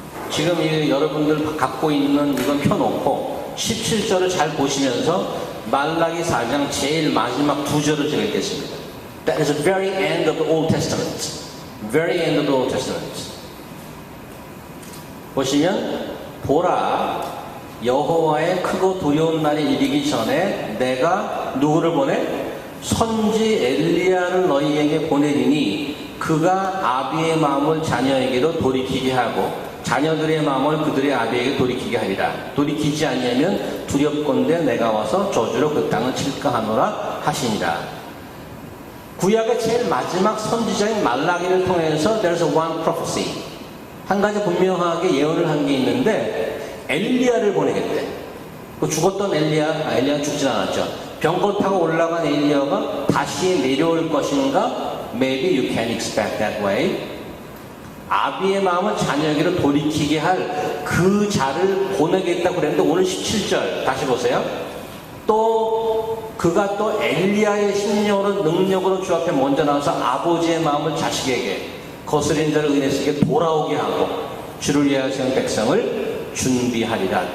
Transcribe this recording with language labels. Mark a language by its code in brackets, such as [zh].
[ko] 지금 여러분들 갖고 있는 이건 펴놓고 17절을 잘 보시면서 말라기 4장 제일 마지막 두 절을 제가 읽겠습니다. [en] That is the very end of the Old Testament. Very end of the Old Testament. [ko] 보시면 보라 여호와의 크고 두려운 날이 이르기 전에 내가 누구를 보내? 선지 엘리야를 너희에게 보내리니 그가 아비의 마음을 자녀에게로 돌이키게 하고 자녀들의 마음을 그들의 아비에게 돌이키게 하리라. 돌이키지 아니하면 두렵건대 내가 와서 저주로 그 땅을 칠까 하노라 하시니라. 구약의 제일 마지막 선지자인 말라기를 통해서 [en] there's one prophecy. [ko] 한 가지 분명하게 예언을 한 게 있는데 엘리야를 보내겠대. 그 죽었던 엘리야 죽진 않았죠. 병거 타고 올라간 엘리야가 다시 내려올 것인가? [en] Maybe you can expect that way. [ko] 아비의 마음을 자녀에게로 돌이키게 할 그 자를 보내겠다고 그랬는데 오늘 17절 다시 보세요. 또 그가 또 엘리야의 심령으로 능력으로 주 앞에 먼저 나와서 아버지의 마음을 자식에게 거스린 자를 인해서 돌아오게 하고 주를 위하여 세운 백성을 준비하리라.